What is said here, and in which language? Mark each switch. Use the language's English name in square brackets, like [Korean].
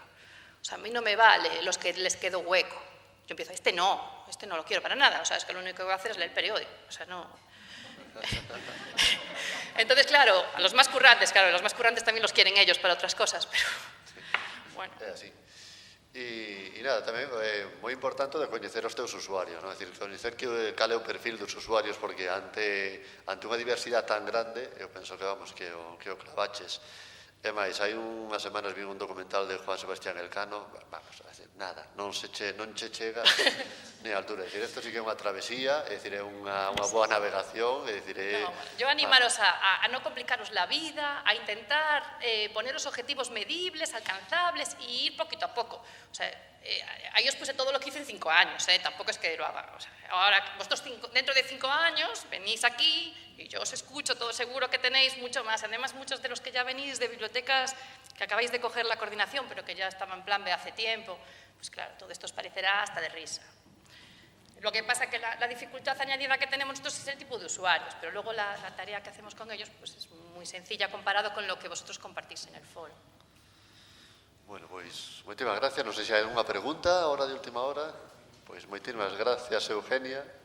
[Spanish] O sea, a mí no me vale los que les quedo hueco. Yo empiezo, este no lo quiero para nada. O sea, es que lo único que voy a hacer es leer el periódico. O sea, no. Entonces, claro, a los más currantes también los quieren ellos para otras cosas, pero bueno. [Galician] É así. E nada, tamén é moi importante de coñecer os teus usuarios, non? É dicir, coñecer cal é o perfil dos usuarios, porque ante unha diversidade tan grande, eu penso que, vamos, que o clavaches. E máis, hai unhas semanas vi un documental de Juan Sebastián Elcano, vamos, a decir, nada, non che chega ni a altura. É dicir, isto sí que é unha travesía, é dicir, é unha boa navegación, é dicir, [Spanish] yo animaros a non complicaros la vida, a intentar poneros objetivos medibles, alcanzables e ir poquito a poco. O sea, ahí os puse todo lo que hice en 5 años, tampoco es que lo haga. O sea, ahora, vosotros dentro de 5 años venís aquí y yo os escucho mucho, todo seguro que tenéis mucho más. Además, muchos de los que ya venís de bibliotecas que acabáis de coger la coordinación, pero que ya estaban en plan B hace tiempo, pues claro, todo esto os parecerá hasta de risa. Lo que pasa es que la dificultad añadida que tenemos nosotros es el tipo de usuarios, pero luego la tarea que hacemos con ellos pues es muy sencilla comparado con lo que vosotros compartís en el foro. [Galician] Bueno, pois, moitísimas gracias. Non sei se hai unha pregunta, ahora de última hora. Pois, moitísimas gracias, Eugenia.